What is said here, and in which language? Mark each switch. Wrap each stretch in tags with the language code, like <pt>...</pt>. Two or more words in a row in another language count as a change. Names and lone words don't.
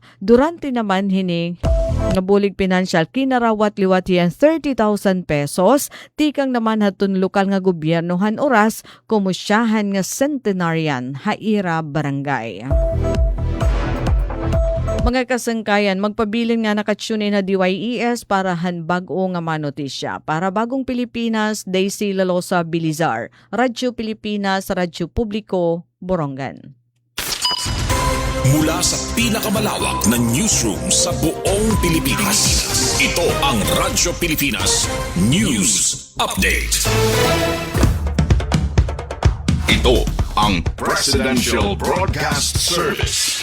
<war>Durante naman hining nga bulig pinansyal kinarawat liwat hiyan 30,000 pesos tikang naman hatun lokal nga gobyernohan oras kumusyahan nga centenarian haira barangay. Mga kasangkayan, magpabilin nga nakatsune na DYES para hanbag-o nga manotisya. Para Bagong Pilipinas, Daisy Lalosa Bilizar. Radyo Pilipinas, Radyo Publiko, Borongan.</war> <tl>Mula sa pinakamalawak na newsroom sa buong Pilipinas, ito ang Radyo Pilipinas News Update. Ito ang Presidential Broadcast Service.</tl>